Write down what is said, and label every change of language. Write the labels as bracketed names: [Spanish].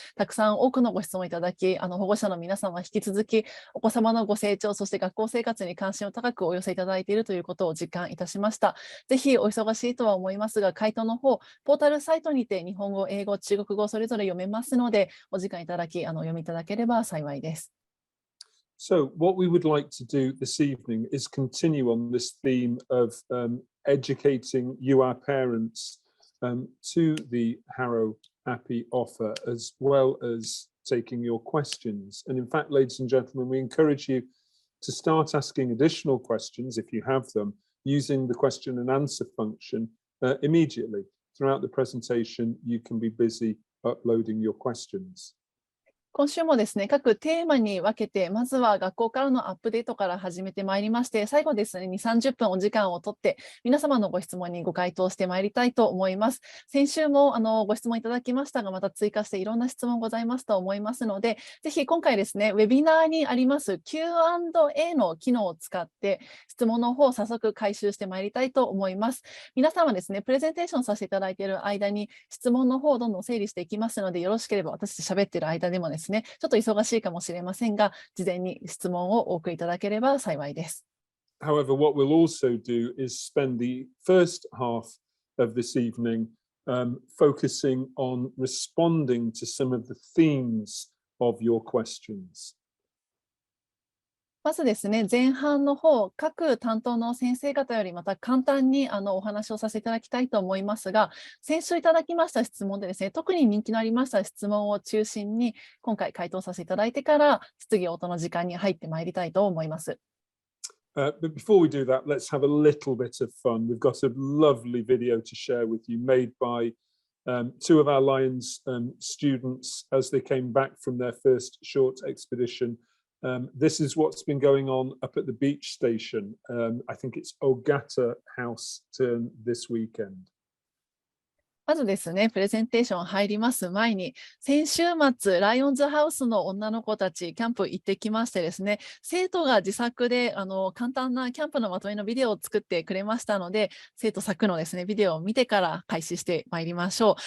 [Japanese] たくさん多くのご質問いただき、保護者の皆様は引き続きお子様のご成長、そして学校生活に関心を高くお寄せいただいているということを実感いたしました。ぜひお忙しいとは思いますが、回答の方、ポータルサイトにて日本語、英語、中国語それぞれ読めますので、お時間いただき、読みいただければ幸いです。 [English] So what we would like to do this evening is continue on this theme of educating you, our parents, to the Harrow Appi offer, as well as taking your questions. And in fact, ladies and gentlemen, we encourage you to start asking additional questions, if you have them, using the question and answer function immediately. Throughout the presentation, you can be busy uploading your questions. [Japanese] 今週もですね、各テーマに分けて、まずは学校からのアップデートから始めてまいりまして、最後ですね、2、30分お時間をとって、皆様のご質問にご回答してまいりたいと思います。先週もご質問いただきましたが、また追加していろんな質問ございますと思いますので、ぜひ今回ですね、ウェビナーにあります Q&A の機能を使って、質問の方を早速回収してまいりたいと思います。皆様ですね、プレゼンテーションさせていただいている間に、質問の方をどんどん整理していきますので、よろしければ私たち喋っている間でもですね、ちょっと忙しいかもしれませんが、事前に質問をお送りいただければ幸いです。 [English] However, what we'll also do is spend the first half of this evening focusing on responding to some of the themes of your questions. [Japanese] まずですね、前半の方、各担当の先生方よりまた簡単にお話をさせていただきたいと思いますが、先週いただきました質問でですね、特に人気のありました質問を中心に、今回回答させていただいてから、質疑応答の時間に入ってまいりたいと思います。 [English] But before we do that, let's have a little bit of fun. We've got a lovely video to share with you made by two of our Lions students as they came back from their first short expedition. This is what's been going on up at the beach station. I think it's Ogata House turn this weekend. [Japanese] まずですね、プレゼンテーション入ります前に、先週末、ライオンズハウスの女の子たち、キャンプ行ってきましてですね、生徒が自作で簡単なキャンプのまとめのビデオを作ってくれましたので、生徒作のですね、ビデオを見てから開始してまいりましょう。